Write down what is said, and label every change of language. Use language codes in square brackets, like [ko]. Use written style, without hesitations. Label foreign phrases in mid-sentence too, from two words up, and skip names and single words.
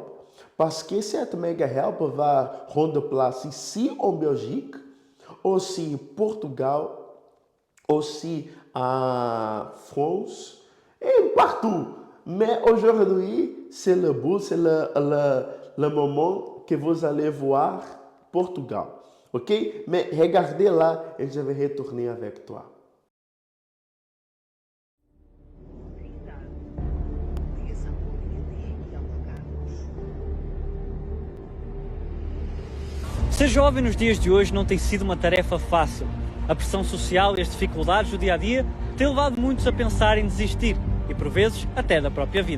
[fr] Parce que cette Mega Help va rendre place ici en Belgique, aussi Portugal, aussi en France et partout. Mais aujourd'hui, c'est le bout, c'est le moment que vous allez voir Portugal. Ok? Mais regardez là et je vais retourner avec toi. [pt] Ser jovem nos dias de hoje não tem sido uma tarefa fácil. A pressão social e as dificuldades do dia-a-dia têm levado muitos a pensar em desistir e, por vezes, até da própria vida.